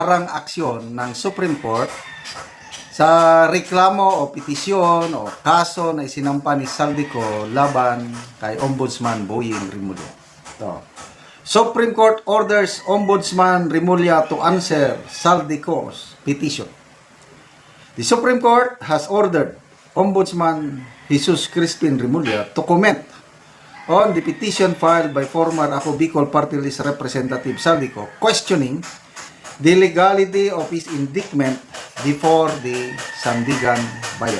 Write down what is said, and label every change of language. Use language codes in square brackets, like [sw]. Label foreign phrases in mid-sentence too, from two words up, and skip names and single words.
[tl] parang aksyon ng Supreme Court sa reklamo o petisyon o kaso na isinampa ni Saldico laban kay Ombudsman Boying Rimulya. [en] Ito. Supreme Court orders Ombudsman Rimulya to answer Saldico's petition. The Supreme Court has ordered Ombudsman Jesus Crispin Rimulya to comment on the petition filed by former Ako Bicol Party List Representative Saldico questioning the legality of his indictment before the Sandigan Bayan.